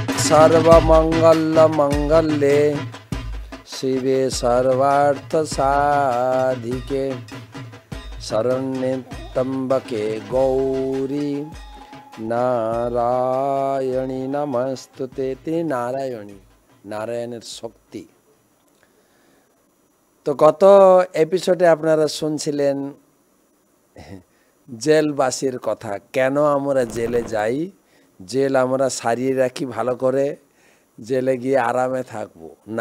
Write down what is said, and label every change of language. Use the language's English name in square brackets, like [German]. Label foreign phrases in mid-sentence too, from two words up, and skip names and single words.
[Sanskrit] सर्वमंगल मंगल्ये शिवे सर्वार्थ साधिके शरण्ये त्र्यंबके गौरी नारायणी नमस्तुते। [Bangla] তিনি নারায়ণী, নারায়ণের শক্তি। তো গত এপিসোডে আপনারা শুনছিলেন জেলবাসীর কথা, কেন আমরা জেলে যাই, জেল আমরা সারিয়ে রাখি ভালো করে, জেলে গিয়ে আরামে থাকবো না।